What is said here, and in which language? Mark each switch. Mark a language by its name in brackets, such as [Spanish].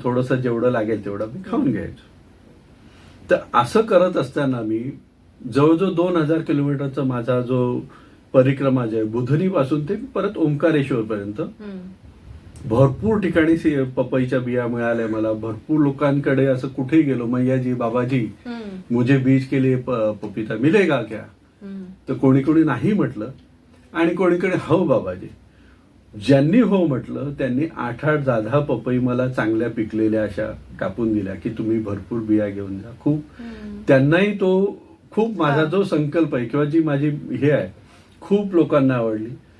[Marathi] थोडंसं जेवढं लागेल तेवढं मी खाऊन घ्यायचो. तर असं करत असताना मी जवळजवळ 2000 किलोमीटरचा माझा जो परिक्रमा जे बुधनी पासून ते परत ओंकारेश्वर पर्यंत भरपूर ठिकाणी पपईच्या बिया मिळाल्या मला. भरपूर लोकांकडे असं कुठेही गेलो, [Hindi] मैयाजी बाबाजी मुझे बीज के लिए पपीता मिलेगा क्या? [Marathi] तर कोणी कोणी नाही म्हटलं आणि कोणीकडे हो बाबाजी. ज्यांनी हो म्हटलं त्यांनी 8-8, 10 पपई मला चांगल्या पिकलेल्या अशा कापून दिल्या की तुम्ही भरपूर बिया घेऊन जा. त्यांनाही तो खूप माझा जो संकल्प आहे किंवा जी माझी हे आहे खूप लोकांना आवडली.